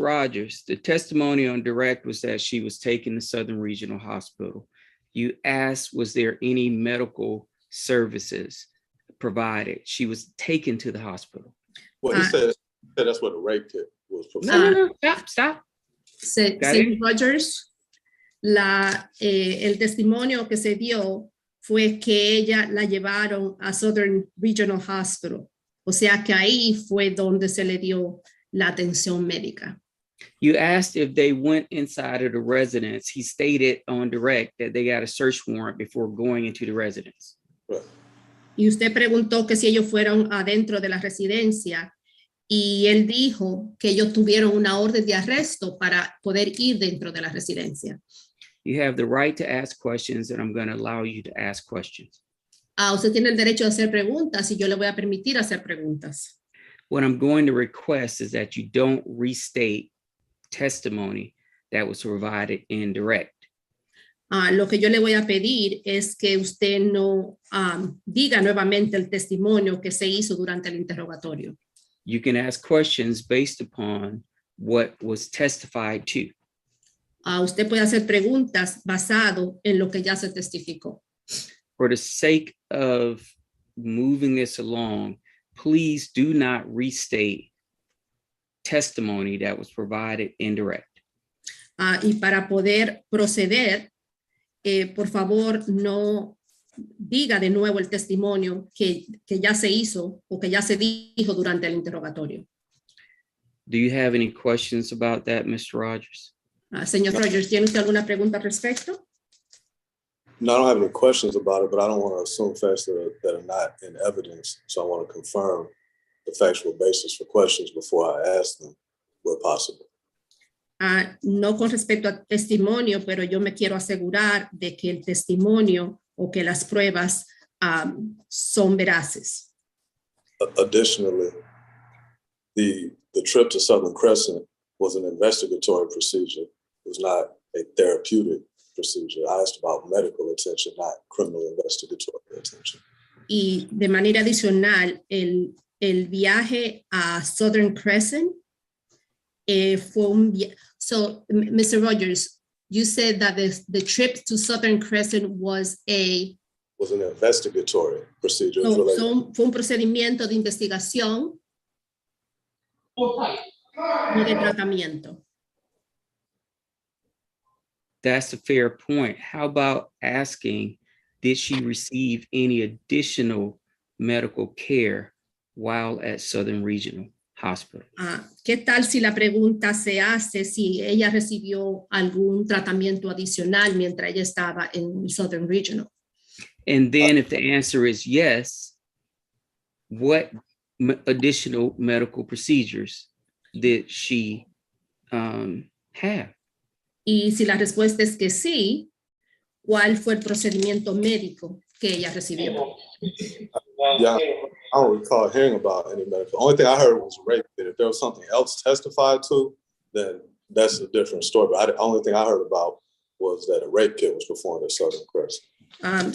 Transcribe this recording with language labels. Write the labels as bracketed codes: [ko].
[en] Rogers, the testimony on direct was that she was taken to Southern Regional Hospital. You asked, was there any medical services provided? She was taken to the hospital. Well, he said that's what the rape kit was No, stop. [es] Señor Rogers, el testimonio que se dio fue que ella la llevaron a Southern Regional Hospital. O sea que ahí fue donde se le dio la atención médica. [en] You asked if they went inside of the residence. He stated on direct that they got a search warrant before going into the residence. Right. [es] Y usted preguntó que si ellos fueron adentro de la residencia y él dijo que ellos tuvieron una orden de arresto para poder ir dentro de la residencia. [en] You have the right to ask questions, and I'm going to allow you to ask questions. [es] Usted tiene el derecho de hacer preguntas y yo le voy a permitir hacer preguntas. [en] What I'm going to request is that you don't restate testimony that was provided in direct. [es] Lo que yo le voy a pedir es que usted no diga nuevamente el testimonio que se hizo durante el interrogatorio. [en] You can ask questions based upon what was testified to. [es] Usted puede hacer preguntas basado en lo que ya se testificó. [en] For the sake of moving this along, please do not restate testimony that was provided in direct. [es] Y para poder proceder, por favor, no diga de nuevo el testimonio que ya se hizo o que ya se dijo durante el interrogatorio. [en] Do you have any questions about that, Mr. Rogers? [es] Señor Rogers, ¿tiene usted alguna pregunta al respecto? [en] No, I don't have any questions about it, but I don't want to assume facts that are not in evidence. So I want to confirm the factual basis for questions before I ask them where possible. [es] No con respecto al testimonio, pero yo me quiero asegurar de que el testimonio o que las pruebas son veraces. [en] Additionally, the trip to Southern Crescent was an investigatory procedure. It was not a therapeutic procedure. I asked about medical attention, not criminal investigatory attention. [es] Y de manera adicional, el viaje a Southern Crescent fue un viaje. [en] So, Mr. Rogers, you said that the trip to Southern Crescent was an investigatory procedure. [es] Fue un procedimiento de investigación, no de tratamiento. [en] That's a fair point. How about asking, did she receive any additional medical care while at Southern Regional Hospital? [es] ¿Qué tal si la pregunta se hace si ella recibió algún tratamiento adicional mientras ella estaba en Southern Regional? [en] And then if the answer is yes, what additional medical procedures did she have? [es] Y si la respuesta es que sí, ¿cuál fue el procedimiento médico que ella recibió? [en] Yeah, I don't recall hearing about any medical. The only thing I heard was rape. If there was something else testified to, then that's a different story. But the only thing I heard about was that a rape kit was performed at Southern Crescent.